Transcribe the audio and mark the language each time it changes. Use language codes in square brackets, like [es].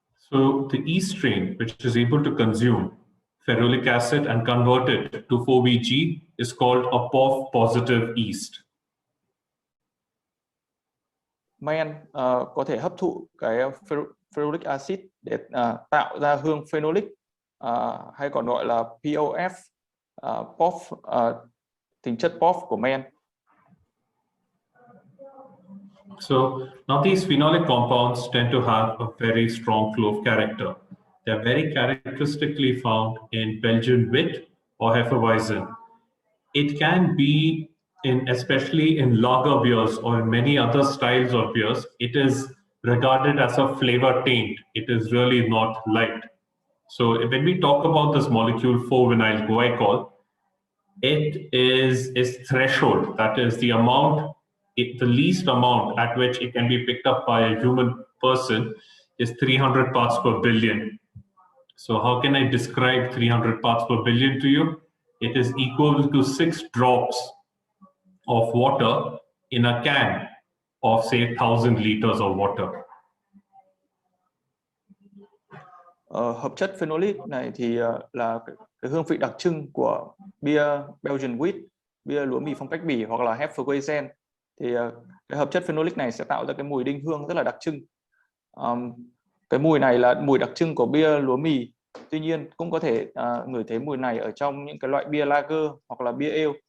[en] So the yeast strain, which is able to consume ferulic acid and convert it to 4VG, is called a POF positive yeast. [vi] Men có thể hấp thụ cái ferulic acid để tạo ra hương phenolic, hay còn gọi là POF, POF, tính chất POF của men. [en] So now these phenolic compounds tend to have a very strong clove character. They're very characteristically found in Belgian wit or Hefeweizen. It can be especially in lager beers or in many other styles of beers, it is regarded as a flavor taint. It is really not light. So when we talk about this molecule 4-vinyl glycol, it is its threshold, that is the amount, the least amount at which it can be picked up by a human person is 300 parts per billion. So how can I describe 300 parts per billion to you? It is equal to 6 drops of water in a can of say 1,000 liters of water. [vi] Hợp chất phenolic này thì là cái hương vị đặc trưng của bia Belgian wheat, bia lúa mì phong cách Bỉ hoặc là Hefeweizen. Thì cái hợp chất phenolic này sẽ tạo ra cái mùi đinh hương rất là đặc trưng. Cái mùi này là mùi đặc trưng của bia lúa mì. Tuy nhiên cũng có thể ngửi thấy mùi này ở trong những cái loại bia lager hoặc là bia ale.